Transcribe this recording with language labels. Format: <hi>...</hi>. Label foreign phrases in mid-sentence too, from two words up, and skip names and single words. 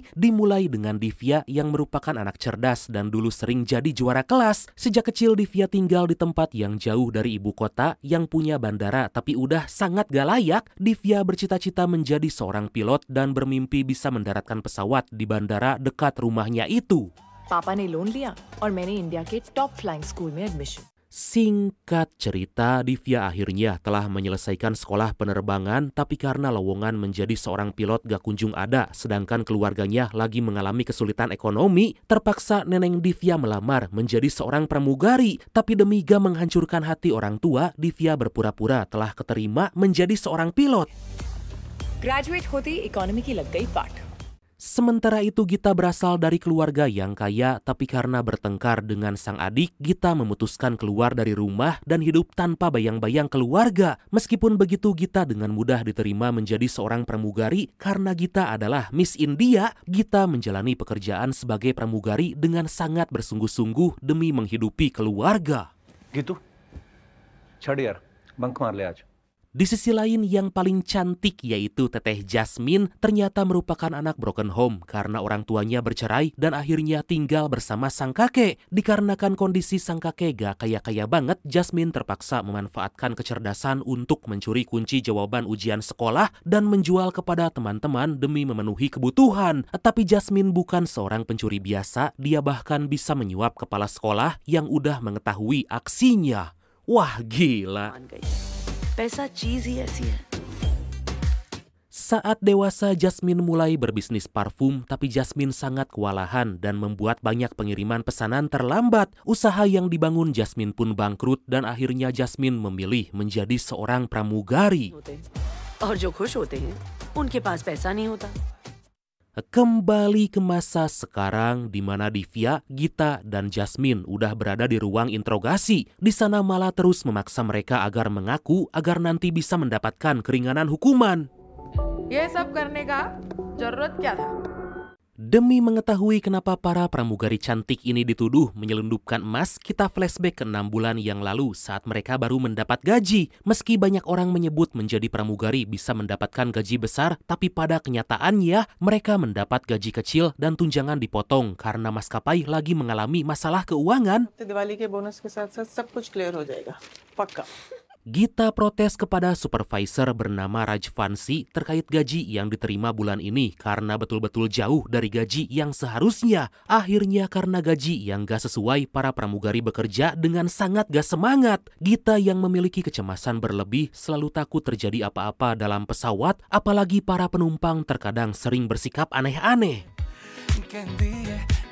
<id>Dimulai dengan Divya yang merupakan anak cerdas dan dulu sering jadi juara kelas. Sejak kecil Divya tinggal di tempat yang jauh dari ibu kota yang punya bandara tapi udah sangat gak layak. Divya bercita-cita menjadi seorang pilot dan bermimpi bisa mendaratkan pesawat di bandara dekat rumahnya itu.</id> <hi>पापा ने लोन लिया और मैंने इंडिया के</hi> <en>top flying school</en> <hi>में एडमिशन.</hi> <id>Singkat cerita, Divya akhirnya telah menyelesaikan sekolah penerbangan, tapi karena lowongan menjadi seorang pilot gak kunjung ada, sedangkan keluarganya lagi mengalami kesulitan ekonomi, terpaksa neneng Divya melamar menjadi seorang pramugari. Tapi demi gak menghancurkan hati orang tua, Divya berpura-pura telah keterima menjadi seorang pilot.</id> <hi>ग्रेजुएट होते इकोनॉमी की लग गई पार्ट.</hi> <id>Sementara itu Gita berasal dari keluarga yang kaya, tapi karena bertengkar dengan sang adik, Gita memutuskan keluar dari rumah dan hidup tanpa bayang-bayang keluarga. Meskipun begitu, Gita dengan mudah diterima menjadi seorang pramugari karena Gita adalah Miss India. Gita menjalani pekerjaan sebagai pramugari dengan sangat bersungguh-sungguh demi menghidupi keluarga. Gitu?</id> <hi>छड यार, बंक मार ले आज.</hi> <id>Di sisi lain yang paling cantik yaitu Teteh Jasmine ternyata merupakan anak</id> <en>broken home</en> <id>karena orang tuanya bercerai dan akhirnya tinggal bersama sang kakek. Dikarenakan kondisi sang kakek gak kaya-kaya banget, Jasmine terpaksa memanfaatkan kecerdasan untuk mencuri kunci jawaban ujian sekolah dan menjual kepada teman-teman demi memenuhi kebutuhan. Tapi Jasmine bukan seorang pencuri biasa, dia bahkan bisa menyuap kepala sekolah yang udah mengetahui aksinya. Wah, gila.</id> <hi>पैसा चीज़ ही ऐसी है.</hi> <id>Saat dewasa, Jasmine mulai berbisnis parfum, tapi Jasmine sangat kewalahan dan membuat banyak pengiriman pesanan terlambat. Usaha yang dibangun Jasmine pun bangkrut dan akhirnya Jasmine memilih menjadi seorang pramugari.</id> <hi>और जो खुश होते हैं, उनके पास पैसा नहीं होता.</hi> <id>Kembali ke masa sekarang di mana Divya, Gita, dan Jasmine udah berada di ruang interogasi. Di sana Mala terus memaksa mereka agar mengaku agar nanti bisa mendapatkan keringanan hukuman.</id> <hi>ये सब करने का ज़रूरत क्या था?</hi> <id>Demi mengetahui kenapa para pramugari cantik ini dituduh menyelundupkan emas, kita flashback ke 6 bulan yang lalu saat mereka baru mendapat gaji. Meski banyak orang menyebut menjadi pramugari bisa mendapatkan gaji besar, tapi pada kenyataannya mereka mendapat gaji kecil dan tunjangan dipotong karena maskapai lagi mengalami masalah keuangan.</id> <hi>दिवाली के बोनस के साथ-साथ सब कुछ क्लियर हो जाएगा। पक्का.</hi> <id>Gita protes kepada supervisor bernama Rajvansi terkait gaji yang diterima bulan ini karena betul-betul jauh dari gaji yang seharusnya. Akhirnya karena gaji yang gak sesuai, para pramugari bekerja dengan sangat gak semangat. Gita yang memiliki kecemasan berlebih selalu takut terjadi apa-apa dalam pesawat, apalagi para penumpang terkadang sering bersikap aneh-aneh.</id>